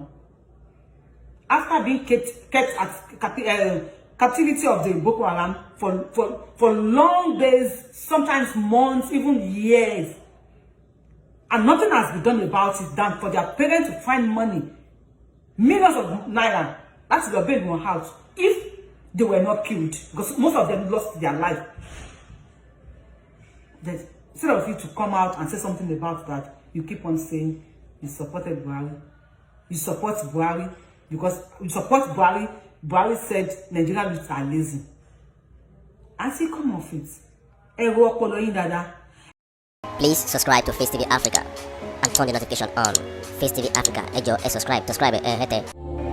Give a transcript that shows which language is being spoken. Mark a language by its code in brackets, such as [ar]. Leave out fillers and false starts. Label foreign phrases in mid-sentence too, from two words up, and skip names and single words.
[en] After being kept at captivity of the Boko Haram for long days, sometimes months, even years, and nothing has been done about it than for their parents to find money, millions of naira. That's the baby one house. If they were not killed, because most of them lost their life. That instead of you to come out and say something about that, you keep on saying you supported Buhari. You support Buhari because you support Buhari. Buhari said Nigerian youths are lazy. I say come off it. Please subscribe to Facetv Africa and turn the notification on. Facetv Africa, subscribe, hete.